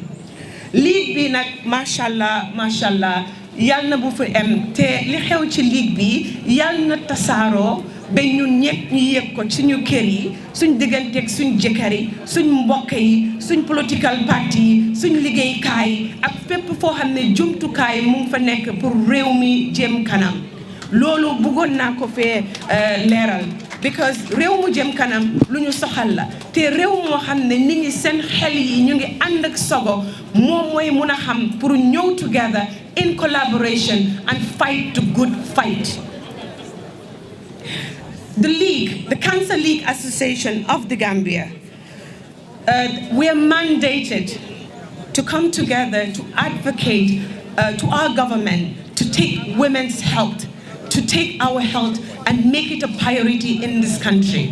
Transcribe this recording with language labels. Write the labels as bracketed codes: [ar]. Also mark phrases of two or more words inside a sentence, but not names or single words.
[wo] League bi nag mashallah yal na bu fi am, te li xew ci ligue bi yal na tasaaroo ba ñun ñëpp ñu yëg ko ci ñu kër yi, suñ digganteeg suñ jëkkër yi, suñ mbokk yi, suñ [en] political party [wo] yi, suñ liggéeykaay ak fépp foo xam ne jumtukaay mu ngi fa nekk pour réew mi jëm kanam. Loolu bëggoon naa ko fee leeral, because réew mu jëm kanam lu ñu soxal la, te réew moo xam ne nit ñi seen xel yi ñu ngi ànd ak sogo, moom mooy mun a xam pour ñëw [en] together in collaboration and fight the good fight. The league, the Cancer League Association of the Gambia, we are mandated to come together to advocate to our government to take women's health, to take our health and make it a priority in this country.